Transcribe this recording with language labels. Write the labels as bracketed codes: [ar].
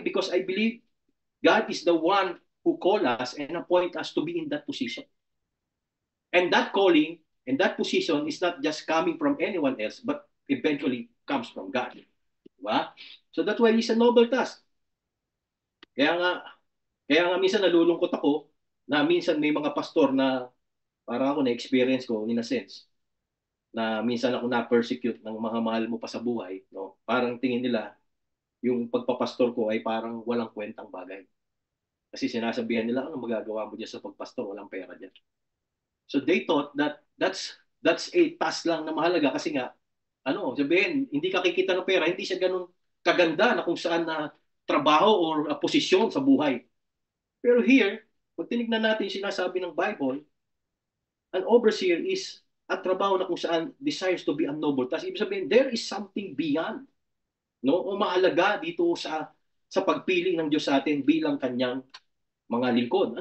[en] Because I believe God is the one who called us and appoint us to be in that position. And that calling and that position is not just coming from anyone else, but eventually comes from God. Diba? So that's why it's a noble task. [tl] Kaya nga minsan nalulungkot ako na minsan may mga pastor na parang ako na-experience ko [en] in a sense. [tl] na minsan ako na-persecute ng mga mahal mo pa sa buhay, no? Parang tingin nila yung pagpapastor ko ay parang walang kwentang bagay. Kasi sinasabihan nila, ano magagawa mo diyan sa pagpastor, walang pera diyan. [en] So they thought that that's a task [tl] lang na mahalaga kasi nga ano, sabihin, hindi ka kikita ng pera, hindi siya ganun kaganda na kung saan na trabaho or posisyon sa buhay. Pero here, pag tinignan natin sinasabi ng Bible, [en] an overseer is [tl] at trabaho na kung saan [en] desires to be a noble task. [tl] Ibig sabihin, [en] there is something beyond, no? [tl] O mahalaga dito sa pagpili ng Diyos sa atin bilang kanyang mga lingkod.